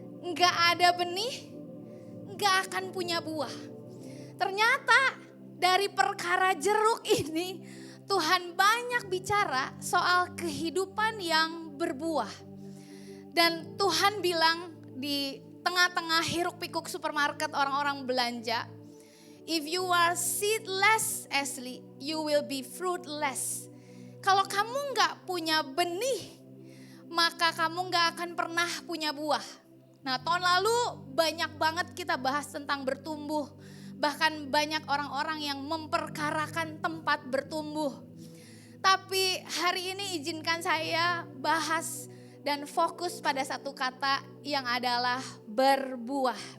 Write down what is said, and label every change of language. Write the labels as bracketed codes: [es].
[id] Gak ada benih, gak akan punya buah. Ternyata dari perkara jeruk ini, Tuhan banyak bicara soal kehidupan yang berbuah. Dan Tuhan bilang di tengah-tengah hiruk pikuk supermarket orang-orang belanja. [en] If you are seedless, Ashley, you will be fruitless. [id] Kalau kamu gak punya benih, maka kamu gak akan pernah punya buah. Nah, tahun lalu banyak banget kita bahas tentang bertumbuh. Bahkan banyak orang-orang yang memperkarakan tempat bertumbuh. Tapi hari ini izinkan saya bahas dan fokus pada satu kata yang adalah berbuah.